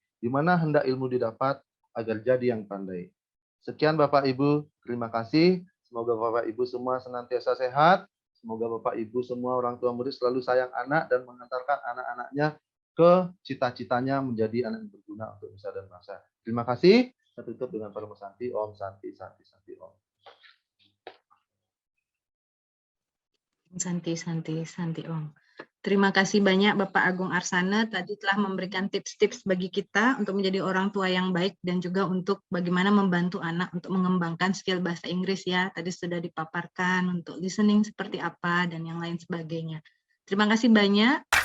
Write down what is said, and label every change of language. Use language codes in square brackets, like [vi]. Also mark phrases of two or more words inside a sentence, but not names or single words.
[id] Di mana hendak ilmu didapat, agar jadi yang pandai. Sekian Bapak Ibu, terima kasih. Semoga Bapak Ibu semua senantiasa sehat. Semoga Bapak Ibu semua orang tua murid selalu sayang anak dan mengantarkan anak-anaknya ke cita-citanya menjadi anak yang berguna untuk nusa dan bangsa. Terima kasih. Saya tutup dengan Parama Santi, [sa] Om Santi, Santi, Santi, Om. Santi, Santi, Santi, Om. [id] Terima kasih banyak Bapak Agung Arsana tadi telah memberikan tips-tips bagi kita untuk menjadi orang tua yang baik dan juga untuk bagaimana membantu anak untuk mengembangkan skill bahasa Inggris ya. Tadi sudah dipaparkan untuk listening seperti apa dan yang lain sebagainya. Terima kasih banyak.